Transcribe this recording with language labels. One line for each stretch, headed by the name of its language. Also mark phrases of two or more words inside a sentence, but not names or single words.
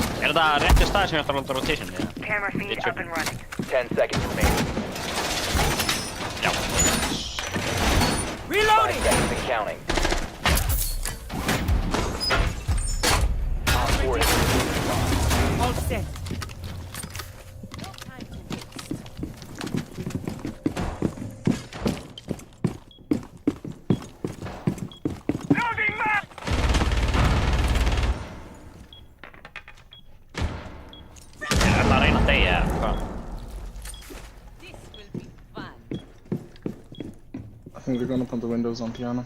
Icelandic: þetta rétti stað sem ég ætti að láta rotation í?
English: Camera feed It's up and running. 10 seconds remaining.
Icelandic: Já.
English: 5 Reloading! seconds and counting. Op 4 is All set. Loading map!
Icelandic: Ég ætla að reyna að deyja, eða hvað?
English: This will be fun. I think they're gonna put the windows on piano.